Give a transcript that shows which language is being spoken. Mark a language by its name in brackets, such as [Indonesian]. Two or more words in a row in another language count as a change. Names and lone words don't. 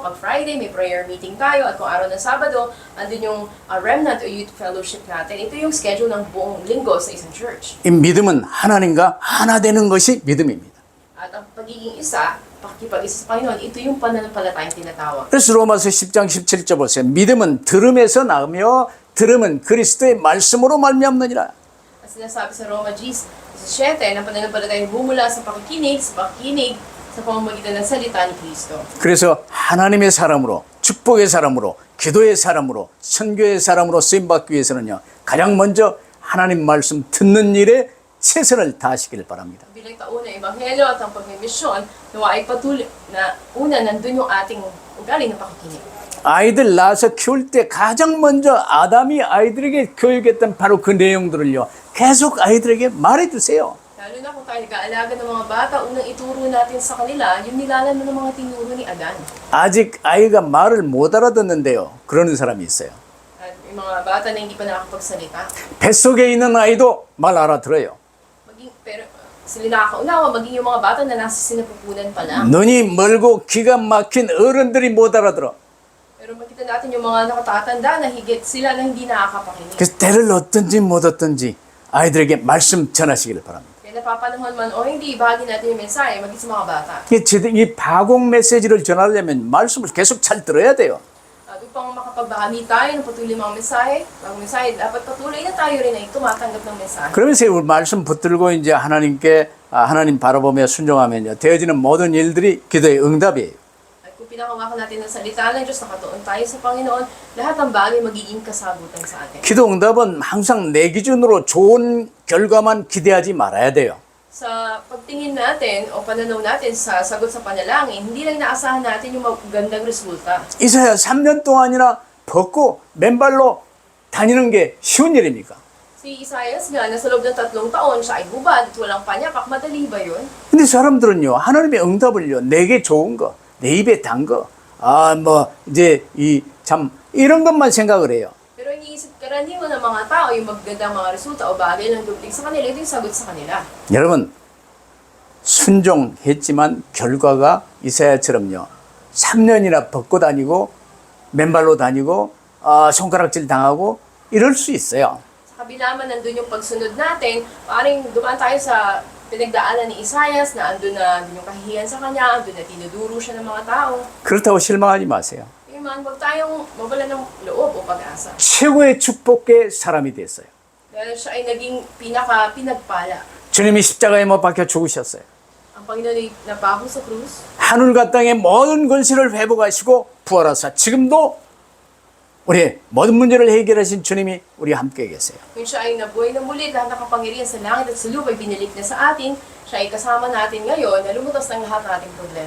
[Filipino] Pag Friday, may [English] prayer meeting [Filipino] tayo. At kung araw ng Sabado, andun yung remnant o [English] youth fellowship [Filipino] natin. Ito yung schedule ng buong linggo sa isang church. [Korean] 이 믿음은 하나님과 하나 되는 것이 믿음입니다. [Filipino] At ang pagiging isa, pakikipag-isa sa Panginoon, ito yung pananampalatayang tinatawag. [Korean] 그래서 로마서 10장 17절 보세요. 믿음은 들음에서 나오며 들음은 그리스도의 말씀으로 말미암느니라. [Filipino] At sinasabi sa Roma 17, na pananampalatayang bumula sa pakikinig sa pamamagitan ng salita ni Kristo. [Korean] 그래서 하나님의 사람으로 축복의 사람으로 기도의 사람으로 선교의 사람으로 쓰임받기 위해서는요. 가장 먼저 하나님 말씀 듣는 일에 최선을 다하시길 바랍니다. [Filipino] Bilang taon ng Ebanghelyo at ang pagmimisyon, nawa ay patuloy na una nandun yung ating ugali na pakikinig. [Korean] 아이들 낳아서 키울 때 가장 먼저 아담이 아이들에게 교육했던 바로 그 내용들을요. 계속 아이들에게 말해주세요. [Filipino] Lalo na kung tayo nag-aalaga ng mga bata, unang ituro natin sa kanila yung nilalaman ng mga tinuro ni Adan. [Korean] 아직 아이가 말을 못 알아듣는데요. 그러는 사람이 있어요. [Filipino] At yung mga bata na hindi pa nakakapagsalita. [Korean] 뱃속에 있는 아이도 말 알아들어요. [Filipino] Pero sila nakakaunawa, maging yung mga bata na nasa sinapupunan pa lang. [Korean] 눈이 멀고 귀가 막힌 어른들이 못 알아들어. [Filipino] Pero makita natin yung mga nakatatanda na higit sila na hindi nakakapakinig. [Korean] 그래서 때를 얻든지 못 얻든지 아이들에게 말씀 전하시기를 바랍니다. [Filipino] Kaya napapanahon man o hindi, bahagi natin yung mensahe maging sa mga bata. [Korean] 이 파공 메시지를 전하려면 말씀을 계속 잘 들어야 돼요. [Filipino] At upang makapagbahagi tayo ng patuloy mga mensahe, bagong mensahe, dapat patuloy na tayo rin ay tumatanggap ng mensahe. [Korean] 그러면서 이 말씀 붙들고 이제 하나님께 하나님 바라보며 순종하면요 되어지는 모든 일들이 기도의 응답이에요. [Filipino] At kung pinakawakan natin ng salita ng Diyos, nakatuon tayo sa Panginoon, lahat ng bagay magiging kasagutan sa atin. [Korean] 기도 응답은 항상 내 기준으로 좋은 결과만 기대하지 말아야 돼요. [Filipino] Sa pagtingin natin o pananaw natin sa sagot sa panalangin, hindi lang inaasahan natin yung magandang resulta. [Korean] 이사야 3년 동안이나 벗고 맨발로 다니는 게 쉬운 일입니까? [Filipino] Si Isaias nga, nasa loob ng 3 taon, siya ay hubad at walang panyapak. Madali ba yun? [Korean] 근데 사람들은요 하나님의 응답을요 내게 좋은 거, 내 입에 단 거, 이제 이런 것만 생각을 해요. [Filipino] Pero iniisip karaniwan ng mga tao yung magandang mga resulta o bagay lang dumating sa kanila, ito yung sagot sa kanila. [Korean] 여러분 순종했지만 결과가 이사야처럼요 3년이나 벗고 다니고 맨발로 다니고 손가락질 당하고 이럴 수 있어요. [Filipino] Sa kabila man nandun yung pagsunod natin, paring dumaan tayo sa pinagdaanan ni Isaias na andun yung kahihiyan sa kanya, andun na tinuduro siya ng mga tao. [Korean] 그렇다고 실망하지 마세요. [Filipino] Yung man, huwag tayong mawala ng loob o pag-asa. [Korean] 최고의 축복의 사람이 됐어요. [Filipino] Dahil siya ay naging pinagpala. [Korean] 주님이 십자가에 못 박혀 죽으셨어요. [Filipino] Ang Panginoon ay napaho sa krus. [Korean] 하늘과 땅의 모든 권세를 회복하시고 부활하사 지금도 우리 모든 문제를 해결하신 주님이 우리와 함께 계세요. [Filipino] Kung siya ay nabuhay na muli, lahat ng kapangyarihan sa langit at sa lupa ay binalik na sa atin, siya ay kasama natin ngayon na lumutas ng lahat ng ating problema.